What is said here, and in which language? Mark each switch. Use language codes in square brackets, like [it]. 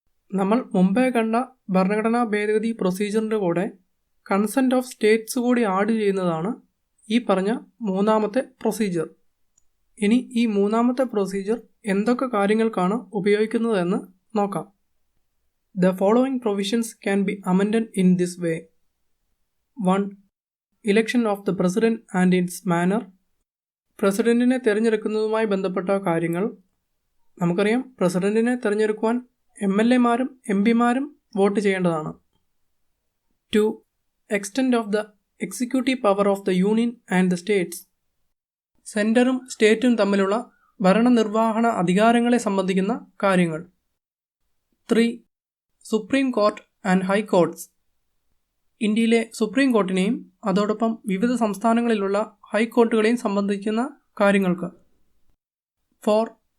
[ml] നമ്മൾ മുമ്പേ കണ്ട ഭരണഘടനാ ഭേദഗതി പ്രൊസീജിയറിൻ്റെ കൂടെ കൺസെൻറ്റ് ഓഫ് സ്റ്റേറ്റ്സ് കൂടി ആഡ് ചെയ്യുന്നതാണ് ഈ പറഞ്ഞ മൂന്നാമത്തെ പ്രൊസീജിയർ. ഇനി ഈ മൂന്നാമത്തെ പ്രൊസീജിയർ എന്തൊക്കെ കാര്യങ്ങൾക്കാണ് ഉപയോഗിക്കുന്നതെന്ന് നോക്കാം. [en] The following provisions can be amended in this way. 1. Election of the President and its manner. [ml] പ്രസിഡന്റിനെ തിരഞ്ഞെടുക്കുന്നതുമായി ബന്ധപ്പെട്ട കാര്യങ്ങൾ. നമുക്കറിയാം, പ്രസിഡന്റിനെ തിരഞ്ഞെടുക്കുവാൻ MLAമാരും MP മാരും വോട്ട് ചെയ്യേണ്ടതാണ്. [en] 2. Extent of the executive power of the Union and the states. [ml] സെൻറ്ററും സ്റ്റേറ്റും തമ്മിലുള്ള ഭരണനിർവഹണ അധികാരങ്ങളെ സംബന്ധിക്കുന്ന കാര്യങ്ങൾ. 3. [en] Supreme court and high courts. [ml] ഇന്ത്യയിലെ സുപ്രീം കോർട്ടിനെയും അതോടൊപ്പം വിവിധ സംസ്ഥാനങ്ങളിലുള്ള ഹൈക്കോർട്ടുകളെയും സംബന്ധിക്കുന്ന കാര്യങ്ങൾക്ക്. 4.